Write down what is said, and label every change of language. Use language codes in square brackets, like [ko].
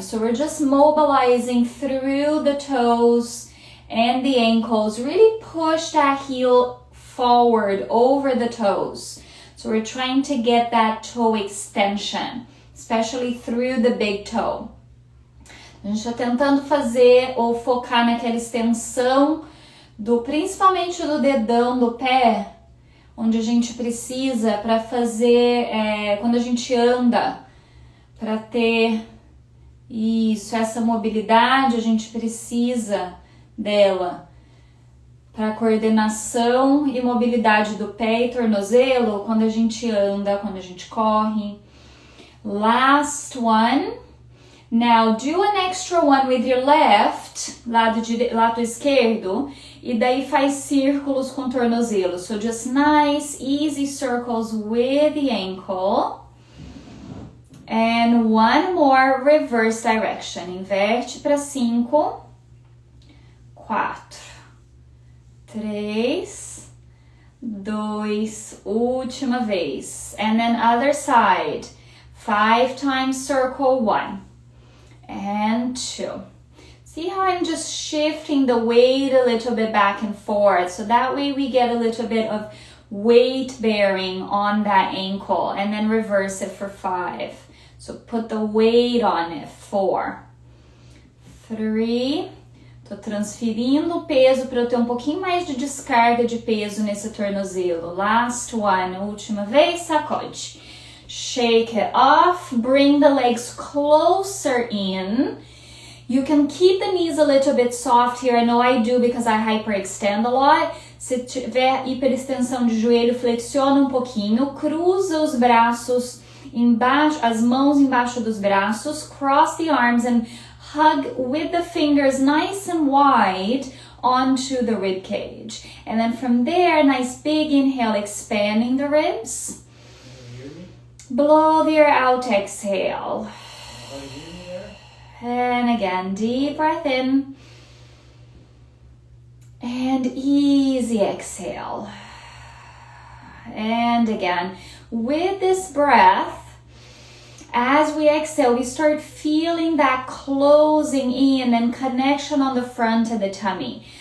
[en] So we're just mobilizing through the toes and the ankles. Really push that heel forward over the toes. So we're trying to get that toe extension, especially through the big toe. [pt] A gente está tentando fazer ou focar naquela extensão principalmente do dedão do pé, onde a gente precisa para fazer quando a gente anda, para ter isso, essa mobilidade, a gente precisa dela para coordenação e mobilidade do pé e tornozelo quando a gente anda, quando a gente corre. [en] Last one. Now do an extra one with your left, [pt] lado esquerdo, e daí faz círculos com o tornozelo. [en] So just nice, easy circles with the ankle. And one more, reverse direction. [pt] Inverte para 5, 4, 3, 2, última vez. [en] And then other side. 5 times circle, 1 and 2. See how I'm just shifting the weight a little bit back and forth, so that way we get a little bit of weight bearing on that ankle, and then reverse it for 5. So put the weight on it. 4, 3. [pt] Tô transferindo o peso para eu ter um pouquinho mais de descarga de peso nesse tornozelo. [en] Last one, [pt] última vez, sacode. [en] Shake it off, bring the legs closer in. You can keep the knees a little bit soft here. I know I do because I hyperextend a lot. [pt] Se tiver hiperextensão de joelho, flexiona um pouquinho, cruza os braços embaixo, as mãos embaixo dos braços, [en] cross the arms and hug with the fingers nice and wide onto the rib cage. And then from there, nice big inhale, expanding the ribs. Blow the air out, exhale. And again, deep breath in. And easy exhale. And again, with this breath, as we exhale, we start feeling that closing in and connection on the front of the tummy.